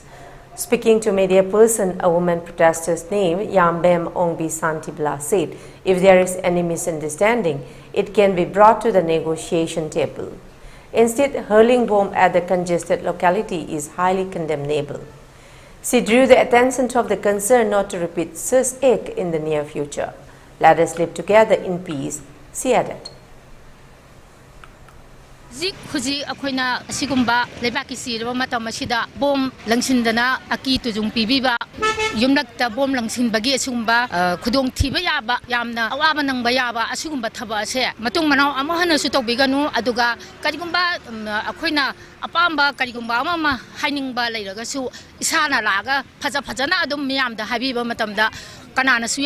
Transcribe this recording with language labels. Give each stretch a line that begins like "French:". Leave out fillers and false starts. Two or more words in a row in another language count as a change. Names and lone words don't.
English: Speaking to media person, a woman protester's name, Yambem Ongbi Santibla, said, if there is any misunderstanding, it can be brought to the negotiation table. Instead, hurling bomb at the congested locality is highly condemnable. She drew the attention of the concern not to repeat such act in the near future. Let us live together in peace, she added.
Manipuri: Huji akoina sigumba lebaki sirwa matamasida bom langsindana aki tujung pibiba yumnakta bom langsin bagi asugumba khudong thiba yaba yamna awaba nangba yaba asugumba thaba ase matung manau amahana su tobiganu aduga karigumba akoina apamba karigumba amama hainingba leiraga su isana laga phajana adum miyamda habiba matamda kanana su